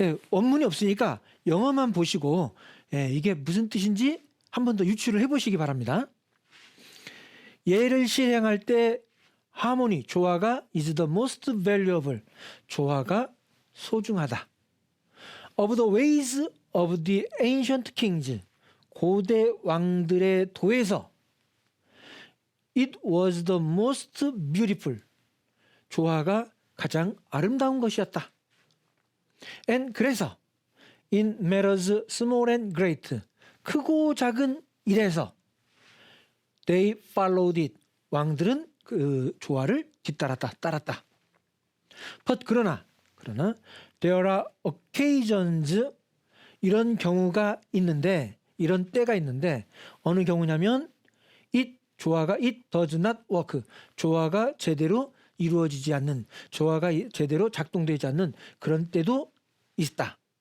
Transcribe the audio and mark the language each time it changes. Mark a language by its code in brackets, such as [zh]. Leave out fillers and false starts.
[ko] 원문이 없으니까 영어만 보시고 이게 무슨 뜻인지 한 번 더 유추를 해보시기 바랍니다. 예를 실행할 때 하모니, 조화가 is the most valuable, 조화가 소중하다. [en] Of the ways of the ancient kings, 고대 왕들의 도에서 it was the most beautiful, 조화가 가장 아름다운 것이었다. And 그래서 in matters small and great, 크고 작은 일에서 they followed it, 왕들은 그 조화를 따랐다. [ko] But 그러나 there are occasions, 이런 경우가 있는데, 이런 때가 있는데, 어느 경우냐면 조화가 it does not work, 조화가 제대로 이루어지지 않는, 조화가 제대로 작동되지 않는 그런 때도 있다.